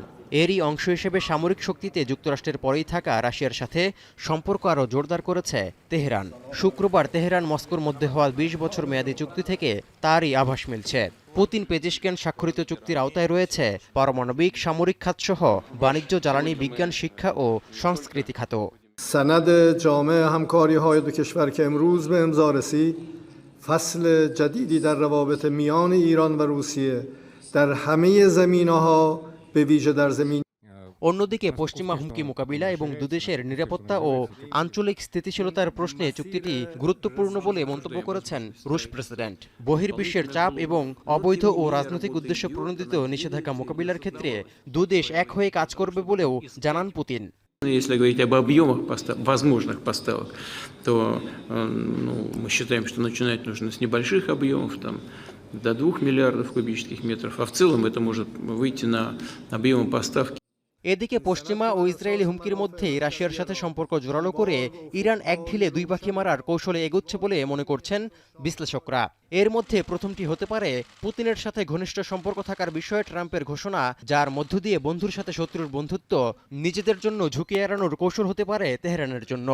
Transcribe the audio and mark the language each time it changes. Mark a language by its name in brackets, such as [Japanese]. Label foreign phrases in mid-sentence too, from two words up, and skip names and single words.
[Bangla] এরই অংশ হিসেবে সামরিক শক্তিতে যুক্তরাষ্ট্রের পরেই থাকা রাশিয়ার সাথে সম্পর্ক আরও জোরদার করেছে তেহরান। শুক্রবার তেহরান মস্কোর মধ্যে হওয়া 20 বছর মেয়াদী চুক্তি থেকে তারই আভাস মিলছে। পুতিন পেজিশকিয়ান স্বাক্ষরিত চুক্তির আওতায় রয়েছে পারমাণবিক, সামরিক খাতসহ বাণিজ্য, জ্বালানি, বিজ্ঞান, শিক্ষা ও সংস্কৃতি খাত। [Persian] سند جامع همکاری‌های دو کشور که امروز به امضا رسید فصل جدیدی در روابط میان ایران و روسیه در همه زمینه‌ها به ویژه در زمین [Bangla] অন্যদিকে পশ্চিমা হুমকি মোকাবিলা এবং দুদেশের নিরাপত্তা ও আঞ্চলিক স্থিতিশীলতার প্রশ্নে চুক্তিটি গুরুত্বপূর্ণ বলে মন্তব্য করেছেন রুশ প্রেসিডেন্ট। বহির্বিশ্বের চাপ এবং অবৈধ ও রাজনৈতিক উদ্দেশ্য প্রণোদিত নিষেধাজ্ঞা মোকাবিলার ক্ষেত্রে দুদেশ এক হয়ে কাজ করবে বলেও জানান পুতিন। [Russian] Если говорить об объемах возможных поставок, то мы считаем, что начинать нужно с небольших объемов, там, до 2 миллиардов кубических метров, а в целом это может выйти на объемы поставки. [Bangla] এদিকে পশ্চিমা ও ইসরায়েলি হুমকির মধ্যেই রাশিয়ার সাথে সম্পর্ক জোরালো করে ইরান এক ঢিলে দুই পাখি মারার কৌশলে এগোচ্ছে বলে মনে করছেন বিশ্লেষকরা। এর মধ্যে প্রথমটি হতে পারে পুতিনের সাথে ঘনিষ্ঠ সম্পর্ক থাকার বিষয়ে ট্রাম্পের ঘোষণা, যার মধ্য দিয়ে বন্ধুর সাথে শত্রুর বন্ধুত্ব নিজেদের জন্য ঝুঁকি এড়ানোর কৌশল হতে পারে তেহরানের জন্য।